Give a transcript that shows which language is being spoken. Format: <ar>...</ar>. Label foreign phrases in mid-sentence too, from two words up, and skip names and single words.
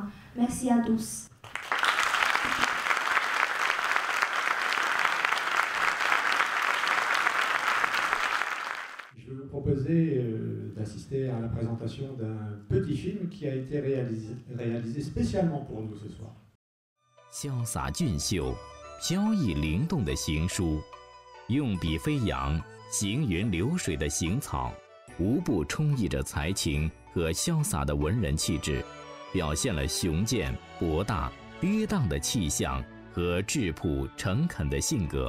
<fr>Merci à tous. Je vais vous proposer d'assister à la présentation d'un petit film qui a été réalisé spécialement pour nous ce soir.</fr> <zh>潇洒俊秀、飘逸灵动的行书，用笔飞扬、行云流水的行草，无不充溢着才情和潇洒的文人气质，表现了雄健、博大、跌宕的气象和质朴诚恳的性格。</zh>